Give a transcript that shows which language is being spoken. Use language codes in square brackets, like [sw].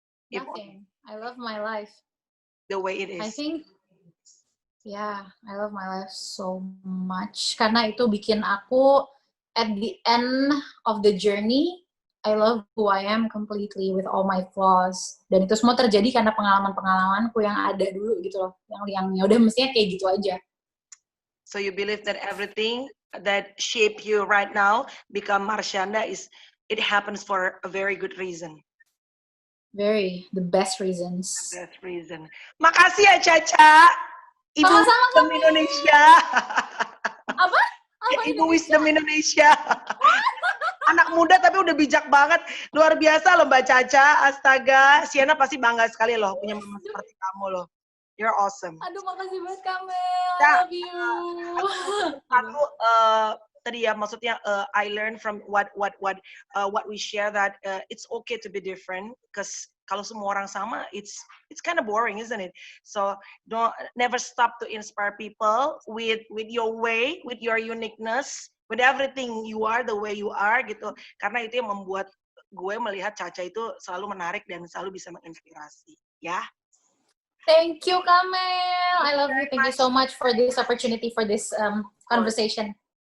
[en] Nothing. I love my life. The way it is. I think, I love my life so much. [id] Karena itu bikin aku, [en] at the end of the journey, I love who I am completely with all my flaws. [id] Dan itu semua terjadi karena pengalaman-pengalamanku yang ada dulu gitu loh. Yang ya udah mestinya kayak gitu aja. [en] So you believe that everything that shape you right now become Marshanda it happens for a very good reason. The best reasons. The best reason. [id] Makasih ya, Caca. Ibu Wisdom Indonesia. Apa Ibu Wisdom Indonesia. Anak muda tapi udah bijak banget. Luar biasa loh Mbak Caca. Astaga, Sienna pasti bangga sekali loh punya mama seperti kamu loh. [en] You're awesome. [id] Aduh, makasih banget Kamel. [en] I love you. [id] Aku tadi ya, maksudnya [en] I learn from what we share that it's okay to be different, because [id] kalau semua orang sama, [en] it's kind of boring, isn't it? So never stop to inspire people with your way, with your uniqueness, with everything you are, the way you are [id] gitu. Karena itu yang membuat gue melihat Caca itu selalu menarik dan selalu bisa menginspirasi, ya. [en] Thank you, Kamel. I love you. Thank you so much for this opportunity, for this conversation.